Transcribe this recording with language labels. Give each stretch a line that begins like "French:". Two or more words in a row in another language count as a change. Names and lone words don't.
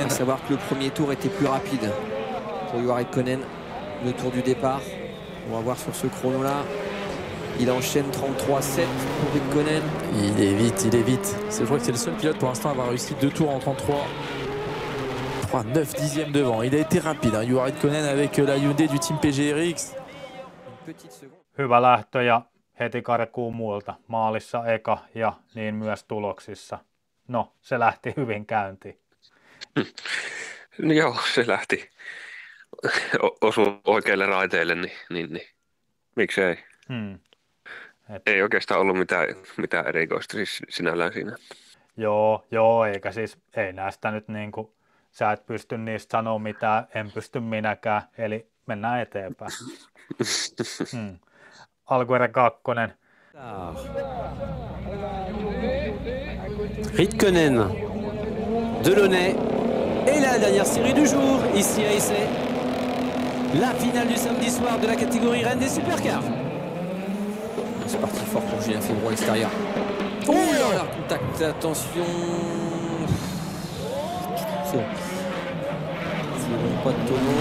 French: À savoir que le premier tour était plus rapide pour Juha Ritkonen, le tour du départ. On va voir sur ce chrono là. Il enchaîne 33,7 pour Ritkonen. Il est vite. Je crois que c'est le seul pilote pour l'instant à avoir réussi 2 tours en 33. 9 dixièmes devant. Il a été rapide. Hein, Juha Ritkonen avec la Hyundai du team PGRX.
Finnish: Hyvä lähtö ja heti karkuun muulta. Maalissa eka ja niin myös tuloksissa. No, se lähti hyvin käyntiin. Joo, se lähti. Osui oikeille raiteille, niin miksei. Ei oikeastaan ollut mitään erikoista siis sinällään siinä. Joo, eikä siis, ei näistä nyt niinku, sä et pysty niistä sanoa mitään, en pysty minäkään, eli mennään eteenpäin. Alkuerä 2.
French: Ritkonen, Delaunay et la dernière série du jour, ici à Essay. La finale du samedi soir de la catégorie Reine des Supercars. C'est parti fort pour Julien Febvre à l'extérieur. Oh là là, contact, attention. C'est bon. Pas de tonneau.